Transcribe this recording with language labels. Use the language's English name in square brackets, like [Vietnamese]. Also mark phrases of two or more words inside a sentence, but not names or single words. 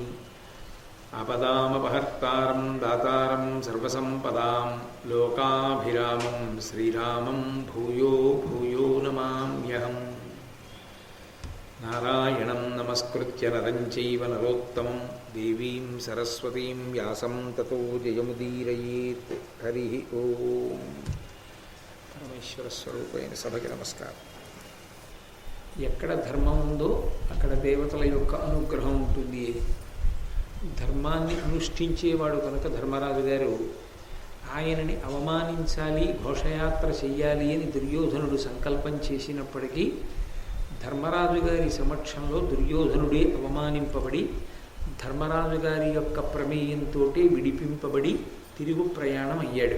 [Sanskrit] आपदामपहर्तारं दातारं सर्वसम्पदां लोकाभिरामं श्रीरामं भूयो भूयो नमाम्यहम्। नारायणं नमस्कृत्य नरं चैव नरोत्तमं देवीं सरस्वतीं व्यासं ततो जयमुदीरयेत्। हरिः ओम्। [Telugu] పరమేశ్వరస్వరూపైన సభకి నమస్కారం. ఎక్కడ ధర్మం ఉందో అక్కడ దేవతల యొక్క అనుగ్రహం ఉంటుంది. ధర్మాన్ని అనుష్ఠించేవాడు కనుక ధర్మరాజు గారు ఆయనని అవమానించాలి, ఘోషయాత్ర చెయ్యాలి అని దుర్యోధనుడు సంకల్పం చేసినప్పటికీ ధర్మరాజు గారి సమక్షంలో దుర్యోధనుడే అవమానింపబడి ధర్మరాజు గారి యొక్క ప్రమేయంతో విడిపింపబడి తిరుగు ప్రయాణం అయ్యాడు.